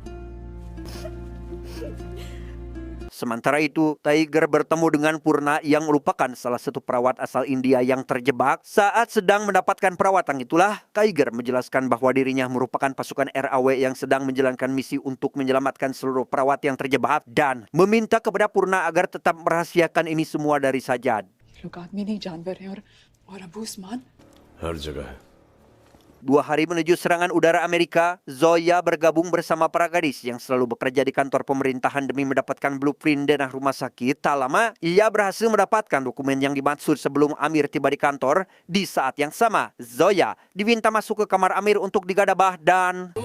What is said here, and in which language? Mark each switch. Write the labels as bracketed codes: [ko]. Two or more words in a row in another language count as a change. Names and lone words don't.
[id] Sementara itu, Tiger bertemu dengan Purna yang merupakan salah satu perawat asal India yang terjebak. Saat sedang mendapatkan perawatan itulah, Tiger menjelaskan bahwa dirinya merupakan pasukan RAW yang sedang menjalankan misi untuk menyelamatkan seluruh perawat yang terjebak, dan meminta kepada Purna agar tetap merahasiakan ini semua dari Sajad. [hi] लोग आदमी नहीं जानवर हैं और अबू उस्मान हर जगह है। [id] 2 hari menuju serangan udara Amerika, Zoya bergabung bersama para gadis yang selalu bekerja di kantor pemerintahan demi mendapatkan blueprint denah rumah sakit. Tak lama, ia berhasil mendapatkan dokumen yang dimaksud sebelum Amir tiba di kantor. Di saat yang sama, Zoya diminta masuk ke kamar Amir untuk digadabah dan...